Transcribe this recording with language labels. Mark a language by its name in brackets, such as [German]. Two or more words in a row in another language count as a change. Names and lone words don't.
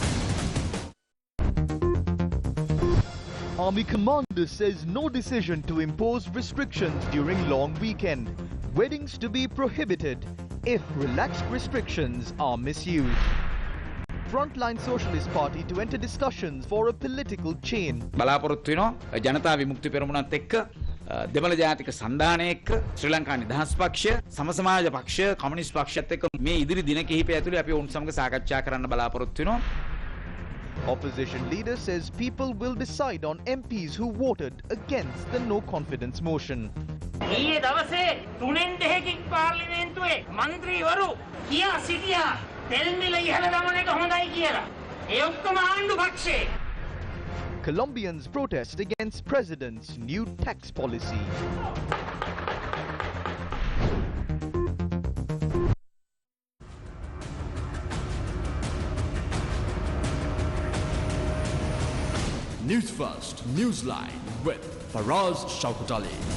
[English] Army commander says no decision to impose restrictions during long weekend. Weddings to be prohibited if relaxed restrictions are misused. Frontline Socialist Party to enter discussions for a political chain. [Sinhala] බලාපොරොත්තු වෙනවා ජනතා විමුක්ති පෙරමුණත් එක්ක දෙමළ ජාතික සන්ධානය එක්ක ශ්‍රී ලංකා නිදහස් පක්ෂය සමසමාජ පක්ෂය කමියුනිස්ට් පක්ෂයත් එක්ක මේ ඉදිරි දින කිහිපය ඇතුළේ අපි ඔවුන් සමග සාකච්ඡා කරන්න බලාපොරොත්තු වෙනවා. [English] Opposition leader says people will decide on MPs who voted against the no confidence motion. [Sinhala] ඊයේ දවසේ 3-2කින් පාර්ලිමේන්තුවේ മന്ത്രിවරු කියා සිටියා තෙල් මිල ඉහළ දමන එක හොඳයි කියලා. ඒ ඔක්කොම ආණ්ඩු පක්ෂේ. [English] Colombians protest against president's new tax policy. Newsfirst Newsline with Faraz Shaukatali.